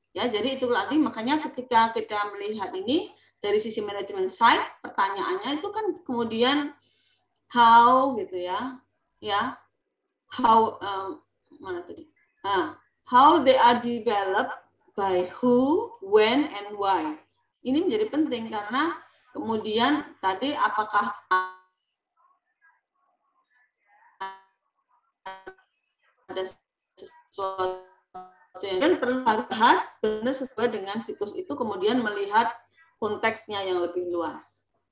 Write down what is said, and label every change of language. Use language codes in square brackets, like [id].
[id] Ya, jadi itu lagi makanya ketika kita melihat ini dari sisi manajemen site, pertanyaannya itu kan kemudian how gitu ya, how mana tadi? [en] How they are developed by who, when, and why. [id] Ini menjadi penting karena kemudian tadi apakah ada sesuatu yang kan perlu harus bahas benar sesuai dengan situs itu, kemudian melihat konteksnya yang lebih luas.